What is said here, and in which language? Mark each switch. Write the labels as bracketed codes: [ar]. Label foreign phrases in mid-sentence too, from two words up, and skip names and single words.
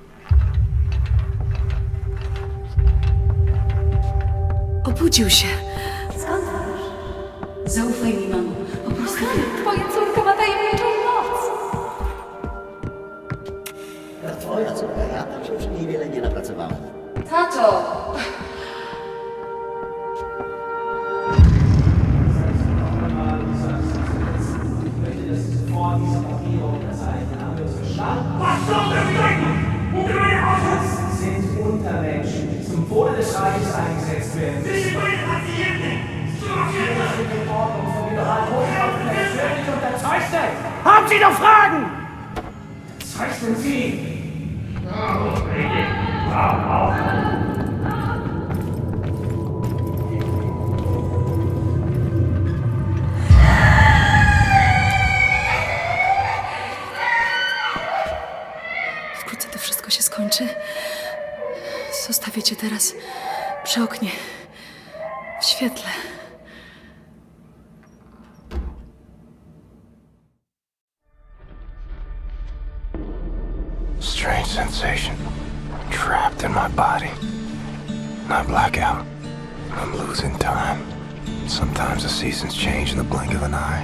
[pl] Obudził się. Skąd wiesz? Zaufaj mi, mamo. Po prostu... Twoja córka ma tajemniczą moc. Twoja córka, ja tam się przy niej wiele nie napracowałem. Tato! [de] Was soll das bedeuten? Das sind Untermenschen, die zum Wohle des Reiches eingesetzt werden. Sie sind in Ordnung von Generalmordkampf persönlich unterzeichnet. Haben Sie noch Fragen? Zeichnen Sie. [pl] Wkrótce to wszystko się skończy. Zostawię cię teraz przy oknie, w świetle. [en] Strange sensation. Trapped in my body. I black out. I'm losing time. Sometimes the seasons change in the blink of an eye.